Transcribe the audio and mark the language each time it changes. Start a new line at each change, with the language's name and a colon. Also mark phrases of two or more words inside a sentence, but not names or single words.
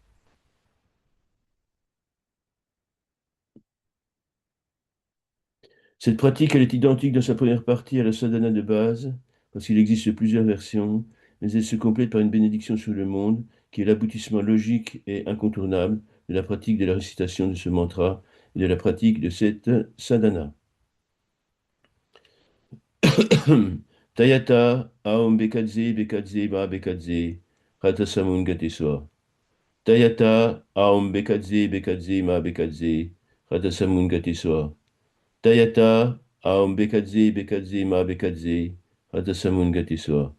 French: Cette pratique, elle est identique dans sa première partie à la sadhana de base, parce qu'il existe plusieurs versions, mais elle se complète par une bénédiction sur le monde, qui est l'aboutissement logique et incontournable de la pratique de la récitation de ce mantra et de la pratique de cette sadhana.
Sanskrit: तद्यथा ॐ भैषज्ये भैषज्ये महाभैषज्ये राजसमुद्गते स्वाहा. तद्यथा ॐ भैषज्ये भैषज्ये महाभैषज्ये राजसमुद्गते स्वाहा. तद्यथा ॐ भैषज्ये भैषज्ये महाभैषज्ये राजसमुद्गते स्वाहा.